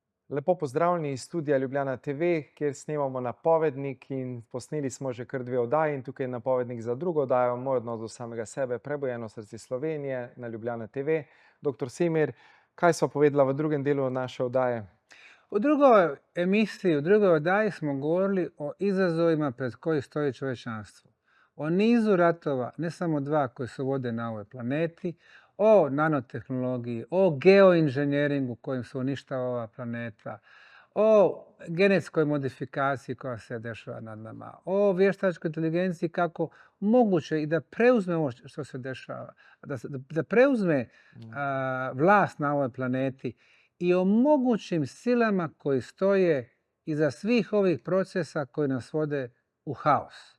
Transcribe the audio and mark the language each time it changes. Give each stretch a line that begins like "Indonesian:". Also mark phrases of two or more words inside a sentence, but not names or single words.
Slovenian: Lepo pozdravljeni iz studia Ljubljana TV, kjer snemamo napovednik in posneli smo že kar 2 oddaji in tukaj je napovednik za drugo oddajo, Moj odnos do samega sebe, Prebujeno srce Slovenije na Ljubljana TV. Doktor Semir, kaj sva povedala v drugem delu naše oddaje?
Bosnian: U drugoj emisiji, u drugoj oddaji smo govorili o izazovima pred koji stoji čovječanstvo. O nizu ratova, ne samo 2 koji se vode na ovoj planeti, o nanotehnologiji, o geoinženjeringu kojim se uništava ova planeta, o genetskoj modifikaciji koja se dešava nad nama, o vještačkoj inteligenciji kako moguće i da preuzme ovo što se dešava, da preuzme vlast na ovoj planeti i o mogućim silama koji stoje iza svih ovih procesa koji nas vode u haos.